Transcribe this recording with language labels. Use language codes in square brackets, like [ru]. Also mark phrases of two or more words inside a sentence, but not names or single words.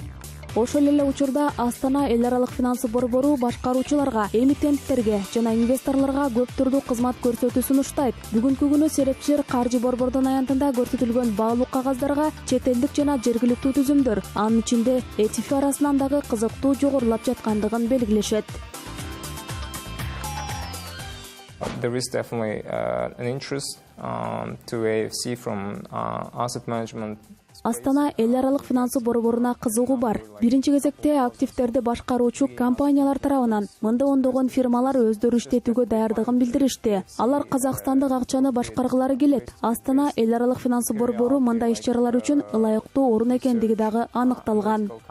[ky] Ошол эле учурда Астана эл аралык финансы борбору башкаруучуларга, эмитенттерге жана инвесторлорго көп түрдүү кызмат көрсөтүү сунуштайт. Бүгүнкү күнү серепчилер каржы борбордун аянтында көрсөтүлгөн баалуу кагаздарга чет элдик жана жергиликтүү түзүмдөр, анын ичинде ETF арасынан дагы кызыктуу жогорулап жаткандыгын белгилешет. [en] There is definitely an interest to AFC from asset management. [ky] Астана эл аралык финансы борборуна кызыгуу бар. Биринчи кезекте активтерди башкаруучу компаниялар тарабынан мында ондогон фирмалар өздөрү иштетүүгө даярдыгын билдиришти. Алар казакстандык акчаны башкаргылары келет. Астана эл аралык финансы борбору мындай иш-чаралар үчүн ылайыктуу орун экендиги дагы аныкталган.